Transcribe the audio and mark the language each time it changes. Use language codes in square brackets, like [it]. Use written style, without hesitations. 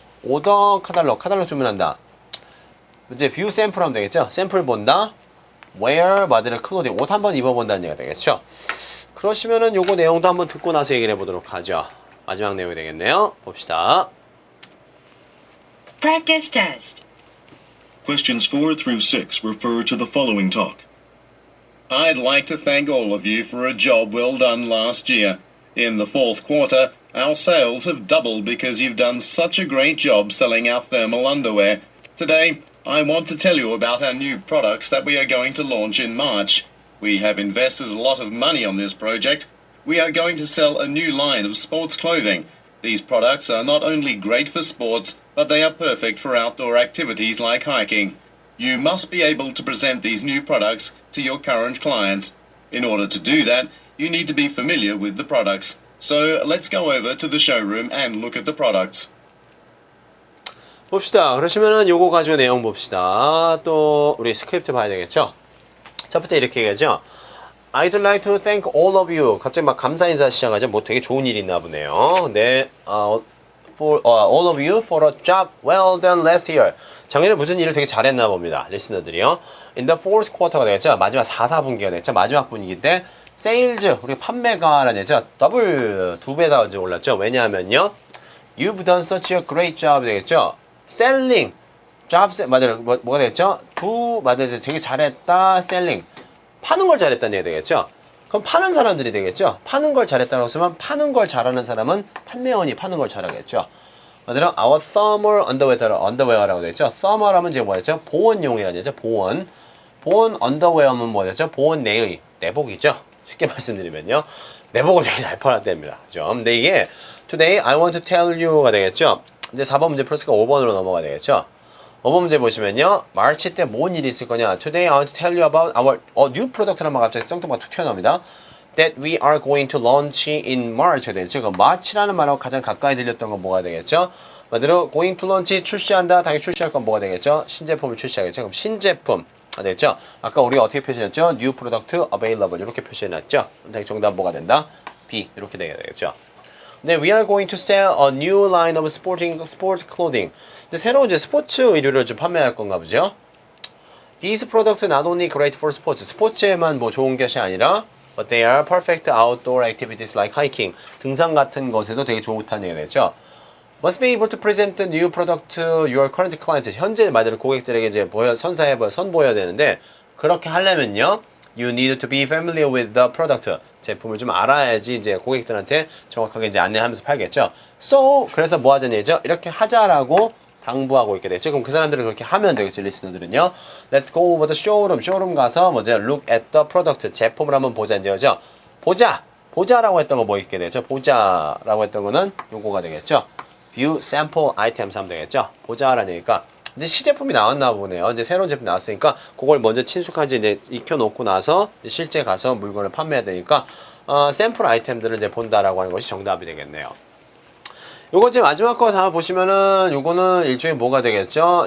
[ko] order 카탈로그 주문한다. 이제 [en] view sample [ko] 하면 되겠죠. 샘플 본다. wear 마드의 클로딩 옷 한번 입어본다는 얘기가 되겠죠. 그러시면은 요거 내용도 한번 듣고 나서 얘기를 해보도록 하죠. 마지막 내용이 되겠네요. 봅시다. [en] Practice test. Questions 4 through 6 refer to the following talk. I'd like to thank all of you for a job well done last year. In the fourth quarter, our sales have doubled because you've done such a great job selling our thermal underwear. Today, I want to tell you about our new products that we are going to launch in March. We have invested a lot of money on this project. We are going to sell a new line of sports clothing. These products are not only great for sports, but they are perfect for outdoor activities like hiking. You must be able to present these new products to your current clients. In order to do that, you need to be familiar with the products. So let's go over to the showroom and look at the products. [ko] 봅시다. 그러시면은 요거 가지고 내용 봅시다. 또 우리 스크립트 봐야 되겠죠? 첫 번째 이렇게 얘기하죠. [en] I'd like to thank all of you. [ko] 갑자기 막 감사 인사 시작하죠. 뭐 되게 좋은 일이 있나 보네요. 네, [en] for all of you for a job well done last year. [ko] 작년에 무슨 일을 되게 잘했나 봅니다. 리스너들이요. [en] In the fourth quarter가 되겠죠. [ko] 마지막 4분기가 되겠죠. 마지막 분기 때 [en] sales [ko] 우리 판매가라는 얘기죠. 더블 2배 다 이제 올랐죠. 왜냐하면요. [en] You've done such a great job 되겠죠. selling job [ko] 맞아요. 뭐가 되겠죠? 맞아요. 되게 잘했다. selling 파는 걸 잘했다는 얘기 되겠죠. 그럼 파는 사람들이 되겠죠. 파는 걸 잘했다고 했으면 파는 걸 잘하는 사람은 판매원이 파는 걸 잘하겠죠. 맞아요. [en] Our thermal underwear라고 되겠죠. [ko] thermal 하면 이제 뭐였죠? 보온용이라는 얘기죠. 보온 [en] underwear [ko] 는 뭐였죠? 보온 내복이죠. 쉽게 말씀드리면요. 내복을 되게 잘 팔았답니다. 그죠? 근데 이게 [en] Today I want to tell you가 되겠죠. [ko] 이제 4번 문제 플러스가 5번으로 넘어가 되겠죠. 5번 문제 보시면요. 마치 때 뭔 일이 있을 거냐. [en] Today I want to tell you about our new product라는 말 [ko] 갑자기 썽뚱만 툭 튀어나옵니다. [en] That we are going to launch in March 되겠죠. [ko] 그 March라는 말하고 가장 가까이 들렸던 건 뭐가 되겠죠? 말대로 [en] going to launch [ko] 출시한다. 당연히 출시할 건 뭐가 되겠죠? 신제품을 출시하겠죠. 그럼 신제품 되겠죠. 아까 우리가 어떻게 표시했죠? [en] New product available 이렇게 표시해놨죠. [ko] 정답 뭐가 된다? B 이렇게 되겠죠. [en] 네, we are going to sell a new line of sport clothing. [ko] 이제 새로운 이제 스포츠 의류를 좀 판매할 건가 보죠. [en] These products not only great for sports. [ko] 스포츠에만 뭐 좋은 것이 아니라 [en] but they are perfect outdoor activities like hiking. [ko] 등산 같은 것에도 되게 좋다는 얘기가 되죠. [en] Must be able to present the new product to your current client. [ko] 현재 말대로 고객들에게 이제 선보여야 되는데 그렇게 하려면요. [en] You need to be familiar with the product. [ko] 제품을 좀 알아야지 이제 고객들한테 정확하게 이제 안내하면서 팔겠죠. [en] So [ko] 그래서 뭐 하자는 얘기죠? 이렇게 하자라고 당부하고 있게 되죠. 그럼 그 사람들은 그렇게 하면 되겠죠. 리스너들은요. [en] Let's go over the showroom. [ko] 쇼룸 가서 먼저 [en] look at the product. [ko] 제품을 한번 보자 이제 그죠? 보자라고 했던 거 뭐 있게 되죠? 보자라고 했던 거는 요거가 되겠죠. [en] View sample items 하면 되겠죠. [ko] 보자라는 얘기가 이제 시제품이 나왔나 보네요. 이제 새로운 제품 나왔으니까 그걸 먼저 친숙하게 이제 익혀놓고 나서 실제 가서 물건을 판매해야 되니까 샘플 아이템들을 이제 본다라고 하는 것이 정답이 되겠네요. 요거 이제 마지막 거 다 보시면은 요거는 일종의 뭐가 되겠죠?